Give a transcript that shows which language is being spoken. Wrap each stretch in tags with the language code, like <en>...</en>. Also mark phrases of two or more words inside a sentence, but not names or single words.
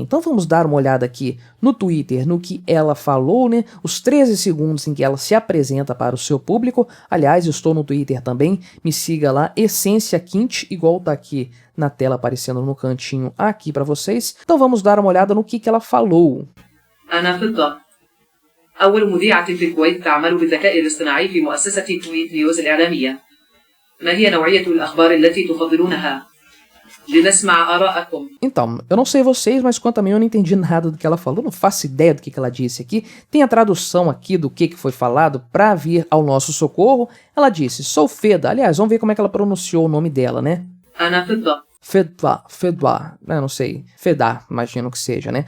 <pt>Então vamos dar uma olhada aqui no Twitter, no que ela falou, né? Os 13 segundos em que ela se apresenta para o seu público. Aliás, eu estou no Twitter também, me siga lá, Essência Quint, igual tá aqui na tela aparecendo no cantinho aqui para vocês. Então vamos dar uma olhada no que ela falou.</pt> <ar>أنا فضة أول مذيعة في الكويت تعمل بالذكاء الاصطناعي في مؤسسة تويت نيوز الإعلامية. ما هي نوعية الأخبار التي تفضلونها؟</ar> <pt>Então, eu não sei vocês, mas quanto a mim eu não entendi nada do que ela falou, não faço ideia do que ela disse aqui. Tem a tradução aqui do que foi falado para vir ao nosso socorro. Ela disse, sou Feda. Aliás, vamos ver como é que ela pronunciou o nome dela, né? Fedwa, eu não sei, Feda, imagino que seja, né?</pt>